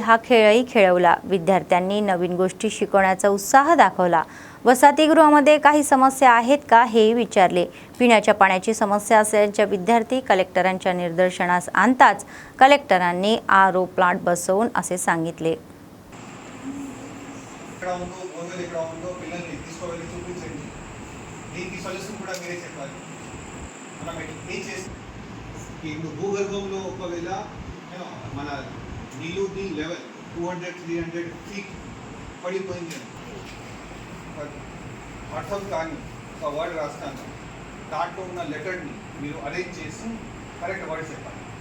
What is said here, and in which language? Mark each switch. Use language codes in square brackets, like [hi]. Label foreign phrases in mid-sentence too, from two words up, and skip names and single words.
[mr] हा खेळही खेळवला. विद्यार्थ्यांनी नवीन गोष्टी शिकवण्याचा उत्साह दाखवला. वसतिगृहामध्ये काही समस्या आहेत का हेही विचारले. पिण्याच्या पाण्याची समस्या असल्याच्या विद्यार्थी कलेक्टरांच्या निदर्शनास आणताच कलेक्टरांनी [en] RO plant [mr] बसवून असे सांगितले. [te] భూగర్భంలో ఒకవేళ మన నీళ్ళు లెవెల్ 200-300 ఫీట్ పడిపోయింది అర్థం కానీ ఒక వర్డ్ రాస్తాను దాంట్లో ఉన్న లెటర్ని మీరు అరేంజ్ చేసి [en] correct words [te] చెప్పాలి.